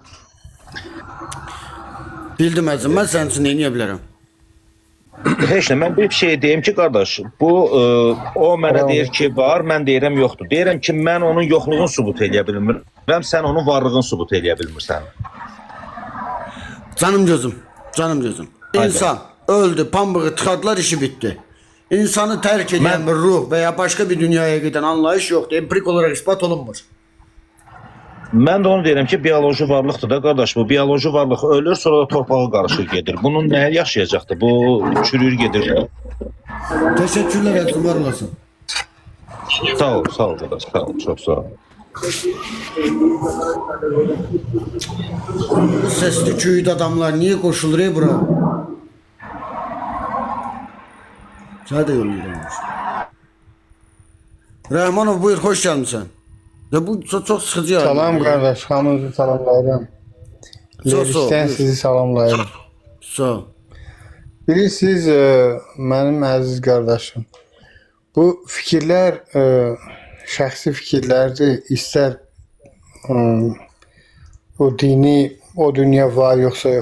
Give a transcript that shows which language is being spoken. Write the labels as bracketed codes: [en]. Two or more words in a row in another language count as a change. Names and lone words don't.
[az] Bildim əzim, mən sənin üçün neyniyə bilərəm? Heç nə, mən bir şey deyim ki, qardaş, bu o mənə deyir ki, var, mən deyirəm yoxdur. Deyirəm ki, mən onun yoxluğunu sübut eləyə bilmirəm, sən onun varlığını sübut eləyə bilmirsən. [tr] Canım gözüm, canım gözüm. İnsan öldü, pambığı tıkadılar, işi bitti. İnsanı terk eden bir ruh veya başka bir dünyaya giden anlayış yoktu. Empirik olarak ispat olunmur. [az] Mən də onu deyirəm ki, biyoloji varlıqdır da, qardaş, bu biyoloji varlıq ölür, sonra da torpağa qarışır gedir. Bunun nəyə yaşayacaqdır? Bu çürür gedir. [tr] Teşekkürler Ertuğrul, var olasın. [az] Sağ ol qardaş, sağ ol, çok sağ ol. [tr] Bu sesli köyde adamlar niye koşulur bura? Sana da yolluyorum. Rahmanov buyur, hoş gelmişsin. Ya bu çok sıkıcı ya. Salam kardeş, [az] hamınızı salamlayırım. Lerikdən sizi salamlayırım. Sağ ol. Bilirsiniz, mənim əziz qardaşım, bu fikirlər şəxsi fikirlərdir, istər o dini o dünya var yoxsa yox.